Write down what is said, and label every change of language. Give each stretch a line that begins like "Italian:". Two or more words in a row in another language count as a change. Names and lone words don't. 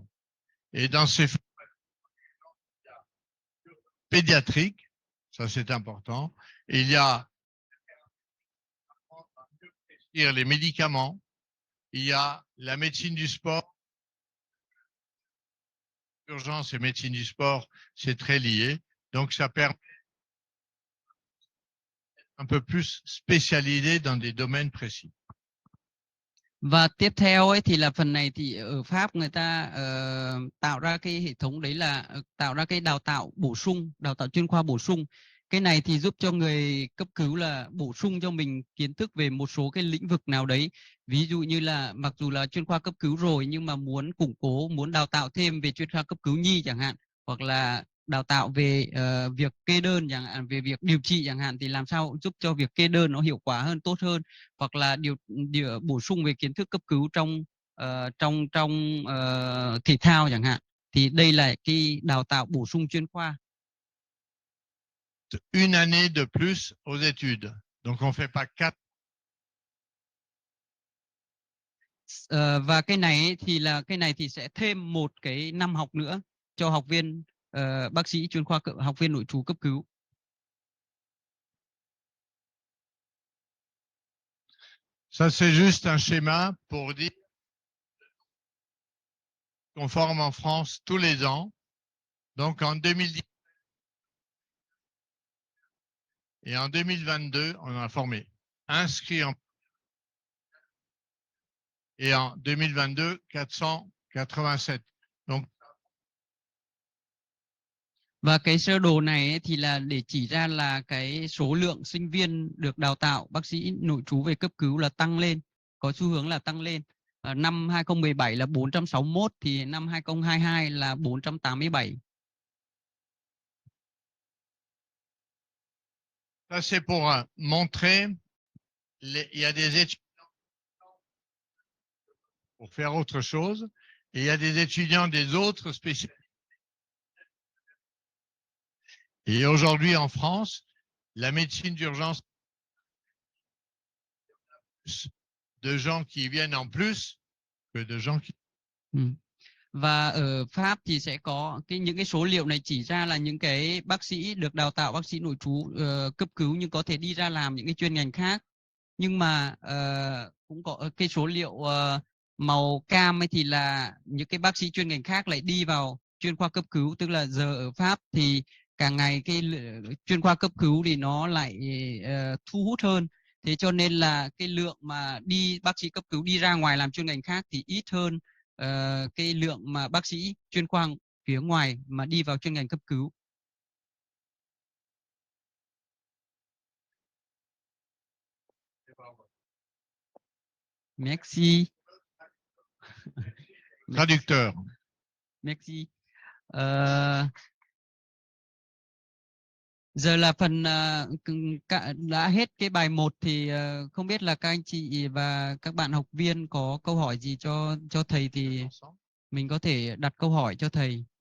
French: Et dans ces pédiatriques, ça c'est important, il y a les médicaments, il y a la médecine du sport. Urgence et médecine du sport, c'est très lié. Donc ça permet un peu plus spécialisé dans des domaines précis.
Vietnamese: Và tiếp theo ấy thì là phần này thì ở Pháp người ta tạo ra cái hệ thống đấy là tạo ra cái đào tạo bổ sung, đào tạo chuyên khoa bổ sung. Cái này thì giúp cho người cấp cứu là bổ sung cho mình kiến thức về một số cái lĩnh vực nào đấy. Ví dụ như là mặc dù là chuyên khoa cấp cứu rồi nhưng mà muốn củng cố, muốn đào tạo thêm về chuyên khoa cấp cứu nhi chẳng hạn, hoặc là đào tạo về việc kê đơn chẳng hạn, về việc điều trị chẳng hạn, thì làm sao giúp cho việc kê đơn nó hiệu quả hơn, tốt hơn, hoặc là bổ sung về kiến thức cấp cứu trong thể thao chẳng hạn, thì đây là cái đào tạo bổ sung chuyên khoa.
French: Une année de plus aux études. Donc on fait pas 4.
Vietnamese: Và cái này thì sẽ thêm một cái năm học nữa cho học viên bác sĩ chuyên khoa, học viên nội trú cấp cứu.
French: Ça, c'est juste un schéma pour dire qu'on forme en France tous les ans. Donc en 2010 et en 2022, on en a formé inscrits et en 2022, 487. Donc,
Vietnamese: Và cái sơ đồ này ấy thì là để chỉ ra là cái số lượng sinh viên được đào tạo bác sĩ nội trú về cấp cứu là tăng lên, có xu hướng là tăng lên. Năm 2017 là 461, thì năm 2022 là 487.
French: ça, c'est pour montrer, il y a des étudiants pour faire autre chose, et il y a des étudiants des autres spécialités. Et aujourd'hui, en France, la médecine d'urgence, de gens qui viennent en plus que de gens qui...
Vietnamese: Và ở Pháp thì sẽ có những cái số liệu này chỉ ra là những cái bác sĩ được đào tạo bác sĩ nội trú cấp cứu nhưng có thể đi ra làm những cái chuyên ngành khác. Nhưng mà cũng có cái số liệu màu cam ấy thì là những cái bác sĩ chuyên ngành khác lại đi vào chuyên khoa cấp cứu, tức là giờ ở Pháp thì càng ngày cái chuyên khoa cấp cứu thì nó lại thu hút hơn. Thế cho nên là cái lượng mà bác sĩ cấp cứu đi ra ngoài làm chuyên ngành khác thì ít hơn cái lượng mà bác sĩ chuyên khoa phía ngoài mà đi vào chuyên ngành cấp cứu.
French: Merci. Traducteur. Merci.
Vietnamese: Giờ là phần đã hết cái bài 1 thì không biết là các anh chị và các bạn học viên có câu hỏi gì cho thầy thì mình có thể đặt câu hỏi cho thầy.